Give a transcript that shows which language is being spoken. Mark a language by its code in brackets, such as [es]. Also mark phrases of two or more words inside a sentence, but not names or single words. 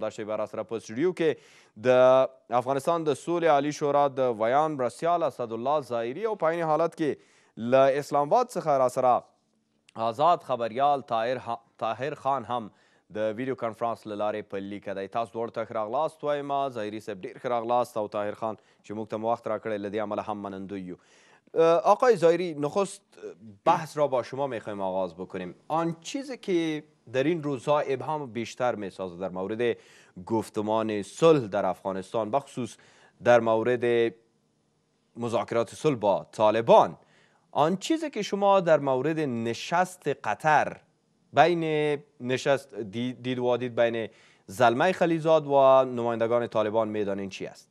[ps] همدا شی به راسره په سټوډیو کې د افغانستان د سولې عالي شورا د ویان مرستیال اسدالله ظاهري او په عین حالت کې له اسلام آباد څخه راسره آزاد خبریال طاهر خان هم د ویډیو کنفرانس له لارې په لیکه دی. تاسو دواړو ته ښه راغلاست وایم. ظاهري صاحب ډېر ښه راغلاست او طاهر خان چې موږ ته مو وقت راکړی له دې امله هم منندوی یو. [fa] آقای ظاهری، نخست بحث را با شما میخوایم آغاز بکنیم. آن چیزی که در این روزها ابهام بیشتر میسازه در مورد گفتمان صلح در افغانستان، بخصوص در مورد مذاکرات صلح با طالبان، آن چیزی که شما در مورد نشست قطر دید بین زلمه خلیلزاد و نمایندگان طالبان میدانین چی است؟